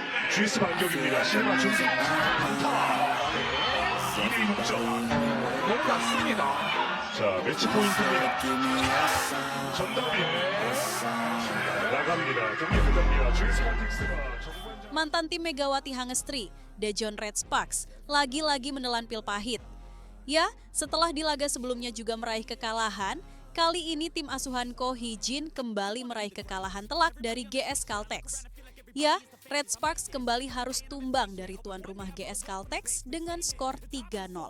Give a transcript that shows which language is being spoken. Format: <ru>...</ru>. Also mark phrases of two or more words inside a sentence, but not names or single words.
<ko>GS 반격입니다. 실마 준비. 강타. 2대2 동점. 너무 낮습니다. 자, 매치 포인트입니다. 전담빈. 나갑니다. 경기 끝납니다. GS 칼텍스가 정관장.</ko> <id>Mantan tim Megawati Hangestri, Daejeon Red Sparks, lagi-lagi menelan pil pahit. Ya, setelah di laga sebelumnya juga meraih kekalahan, kali ini tim asuhan Ko Hee-jin kembali meraih kekalahan telak dari GS Caltex. Ya, Red Sparks kembali harus tumbang dari tuan rumah GS Caltex dengan skor 3-0.</id>